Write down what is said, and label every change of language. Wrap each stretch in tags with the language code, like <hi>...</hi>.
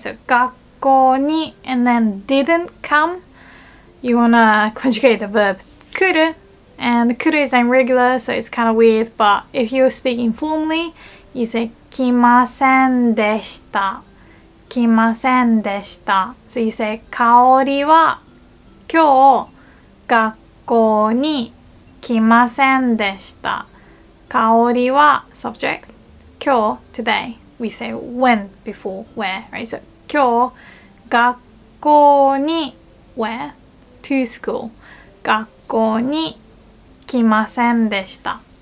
<en>So</en> <ja>学校に</ja> <en>and then didn't come. You want to conjugate the verb 来る. And 来る is irregular, so it's kind of weird. But if you're speaking formally, you say</en> <ja>来ませんでした. 来ませんでした.</ja> <en>So you say</en> <ja>香りは今日学校に来ませんでした.</ja> <en>香りは subject. 今日 today. We say when before where, right? So</en> <ja>今日学校に</ja> <en>where? To school.</en> <ja>学校に来ませんでした.</ja>